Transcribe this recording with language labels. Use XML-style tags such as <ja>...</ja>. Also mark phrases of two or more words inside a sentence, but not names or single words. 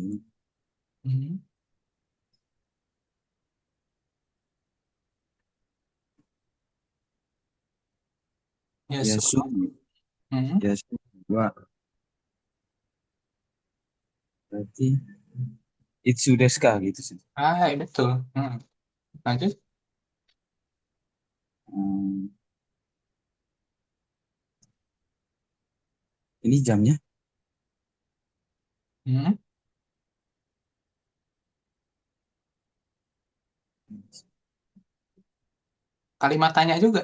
<id>Hmm. Ya, Yasumi. Hmm. Yasumi. Wah, berarti</id> <ja>いつですか</ja> <id>gitu sih. Hai, betul. Lanjut. Hmm, ini jamnya? Hmm. Kalimat tanya juga.</id>